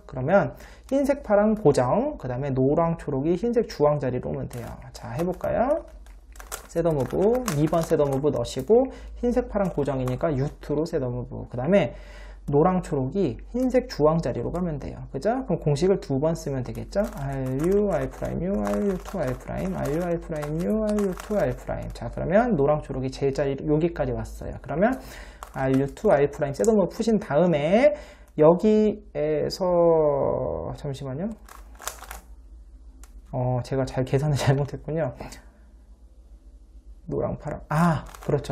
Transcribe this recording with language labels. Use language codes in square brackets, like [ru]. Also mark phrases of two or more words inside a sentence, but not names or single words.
[ko] 그러면 흰색, 파랑 고정, 그 다음에 노랑, 초록이 흰색, 주황 자리로 오면 돼요. 자, 해볼까요? 셋업무브 2번 셋업무브 넣으시고 흰색 파랑 고정이니까 U2로 셋업무브 그 다음에 노랑 초록이 흰색 주황 자리로 가면 돼요. 그죠? 그럼 공식을 두 번 쓰면 되겠죠? [en] RU, R', U, RU2, R', RU, R', U, RU2, R'. [ko] 자, 그러면 노랑 초록이 제 자리 여기까지 왔어요. 그러면 RU2, R' 셋업무브 푸신 다음에 여기에서 잠시만요. 제가 잘 계산을 잘못했군요. 노랑, 파랑. 그렇죠.